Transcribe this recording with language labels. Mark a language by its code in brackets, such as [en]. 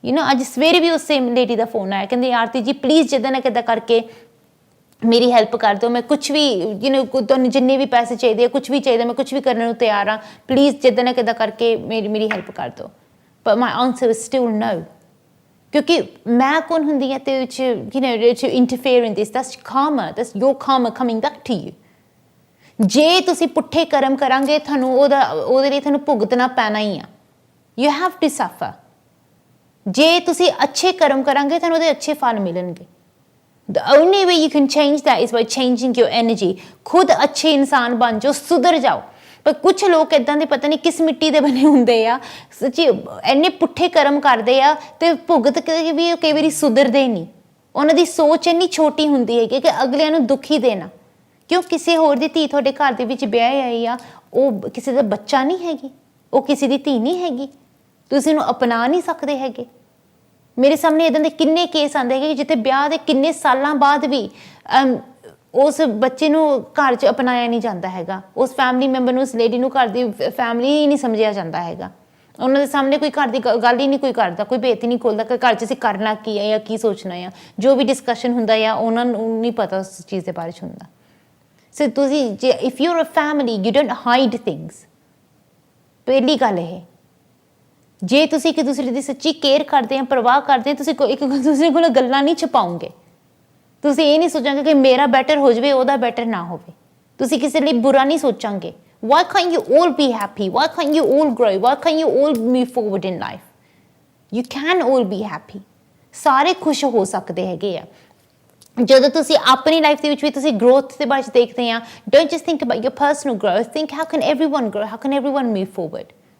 [pa] ਅੱਜ ਸਵੇਰੇ ਵੀ ਉਸ ਸੇਮ ਲੇਡੀ ਦਾ ਫੋਨ ਆਇਆ, ਕਹਿੰਦੀ ਆਰਤੀ ਜੀ ਪਲੀਜ਼ ਜਿੱਦਾਂ ਨਾ ਕਿੱਦਾਂ ਕਰਕੇ ਮੇਰੀ ਹੈਲਪ ਕਰ ਦਿਓ, ਮੈਂ ਕੁਛ ਵੀ ਤੁਹਾਨੂੰ ਜਿੰਨੇ ਵੀ ਪੈਸੇ ਚਾਹੀਦੇ ਆ, ਕੁਛ ਵੀ ਚਾਹੀਦਾ, ਮੈਂ ਕੁਛ ਵੀ ਕਰਨ ਨੂੰ ਤਿਆਰ ਹਾਂ, ਪਲੀਜ਼ ਜਿੱਦਾਂ ਨਾ ਕਿੱਦਾਂ ਕਰਕੇ ਮੇਰੀ ਹੈਲਪ ਕਰ ਦਿਓ। [en] but my answer is still no, [pa] ਕਿਉਂਕਿ ਮੈਂ ਕੌਣ ਹੁੰਦੀ ਹਾਂ ਤੇ [en] to interfere in this? That's karma, that's your karma coming back to you। [pa] ਜੇ ਤੁਸੀਂ ਪੁੱਠੇ ਕਰਮ ਕਰਾਂਗੇ ਤੁਹਾਨੂੰ ਉਹਦੇ ਲਈ ਤੁਹਾਨੂੰ ਭੁਗਤਣਾ ਪੈਣਾ ਹੀ ਆ। [en] You have to suffer. [pa] ਜੇ ਤੁਸੀਂ ਅੱਛੇ ਕਰਮ ਕਰਾਂਗੇ ਤੁਹਾਨੂੰ ਉਹਦੇ ਅੱਛੇ ਫਲ ਮਿਲਣਗੇ। [en] The only way you can change that is by changing your energy। [pa] ਖੁਦ ਅੱਛੇ ਇਨਸਾਨ ਬਣ ਜਾਓ, ਸੁਧਰ ਜਾਓ। ਪਰ ਕੁਛ ਲੋਕ ਇੱਦਾਂ ਦੇ ਪਤਾ ਨਹੀਂ ਕਿਸ ਮਿੱਟੀ ਦੇ ਬਣੇ ਹੁੰਦੇ ਆ, ਸੱਚੀ ਇੰਨੇ ਪੁੱਠੇ ਕਰਮ ਕਰਦੇ ਆ ਤੇ ਭੁਗਤ ਕੇ ਵੀ ਕਈ ਵਾਰੀ ਸੁਧਰਦੇ ਨਹੀਂ। ਉਹਨਾਂ ਦੀ ਸੋਚ ਇੰਨੀ ਛੋਟੀ ਹੁੰਦੀ ਹੈਗੀ ਕਿ ਅਗਲਿਆਂ ਨੂੰ ਦੁਖੀ ਦੇਣਾ। ਕਿਉਂ? ਕਿਸੇ ਹੋਰ ਦੀ ਧੀ ਤੁਹਾਡੇ ਘਰ ਦੇ ਵਿੱਚ ਵਿਆਹ ਆਈ ਆ, ਉਹ ਕਿਸੇ ਦਾ ਬੱਚਾ ਨਹੀਂ ਹੈਗੀ, ਉਹ ਕਿਸੇ ਦੀ ਧੀ ਨਹੀਂ ਹੈਗੀ, ਤੁਸੀਂ ਉਹਨੂੰ ਅਪਣਾ ਨਹੀਂ ਸਕਦੇ ਹੈਗੇ। ਮੇਰੇ ਸਾਹਮਣੇ ਇੱਦਾਂ ਦੇ ਕਿੰਨੇ ਕੇਸ ਆਉਂਦੇ ਹੈਗੇ ਜਿੱਥੇ ਵਿਆਹ ਦੇ ਕਿੰਨੇ ਸਾਲਾਂ ਬਾਅਦ ਵੀ ਉਸ ਬੱਚੇ ਨੂੰ ਘਰ 'ਚ ਅਪਣਾਇਆ ਨਹੀਂ ਜਾਂਦਾ ਹੈਗਾ, ਉਸ ਫੈਮਿਲੀ ਮੈਂਬਰ ਨੂੰ, ਉਸ ਲੇਡੀ ਨੂੰ ਘਰ ਦੀ ਫੈਮਿਲੀ ਹੀ ਨਹੀਂ ਸਮਝਿਆ ਜਾਂਦਾ ਹੈਗਾ। ਉਹਨਾਂ ਦੇ ਸਾਹਮਣੇ ਕੋਈ ਘਰ ਦੀ ਗੱਲ ਹੀ ਨਹੀਂ ਕੋਈ ਕਰਦਾ, ਕੋਈ ਭੇਤ ਹੀ ਨਹੀਂ ਖੋਲ੍ਹਦਾ ਕਿ ਘਰ 'ਚ ਅਸੀਂ ਕਰਨਾ ਕੀ ਹੈ ਜਾਂ ਕੀ ਸੋਚਣਾ ਆ। ਜੋ ਵੀ ਡਿਸਕਸ਼ਨ ਹੁੰਦਾ ਆ ਉਹਨਾਂ ਨੂੰ ਨਹੀਂ ਪਤਾ ਉਸ ਚੀਜ਼ ਦੇ ਬਾਰੇ 'ਚ ਹੁੰਦਾ। [en] So ਤੁਸੀਂ ਜੇ if you are a family you don't hide things. [pa] ਪਹਿਲੀ ਗੱਲ ਇਹ, ਜੇ ਤੁਸੀਂ ਇੱਕ ਦੂਸਰੇ ਦੀ ਸੱਚੀ ਕੇਅਰ ਕਰਦੇ ਆ, ਪਰਵਾਹ ਕਰਦੇ ਆ, ਤੁਸੀਂ ਇੱਕ ਦੂਸਰੇ ਕੋਲ ਗੱਲਾਂ ਨਹੀਂ ਛੁਪਾਓਗੇ। ਤੁਸੀਂ ਇਹ ਨਹੀਂ ਸੋਚਾਂਗੇ ਕਿ ਮੇਰਾ ਬੈਟਰ ਹੋ ਜਾਵੇ, ਉਹਦਾ ਬੈਟਰ ਨਾ ਹੋਵੇ। ਤੁਸੀਂ ਕਿਸੇ ਲਈ ਬੁਰਾ ਨਹੀਂ ਸੋਚਾਂਗੇ। [en] Why can't you all be happy? Why can't you all grow? Why can't you all move forward in life? You can all be happy। [pa] ਸਾਰੇ ਖੁਸ਼ ਹੋ ਸਕਦੇ ਹੈਗੇ ਆ। ਜਦੋਂ ਤੁਸੀਂ ਆਪਣੀ ਲਾਈਫ ਦੇ ਵਿੱਚ ਵੀ ਤੁਸੀਂ ਗਰੋਥ ਦੇ ਬਾਰੇ ਦੇਖਦੇ ਆ, [en] don't just think about your personal growth, think how can everyone grow, how can everyone move forward।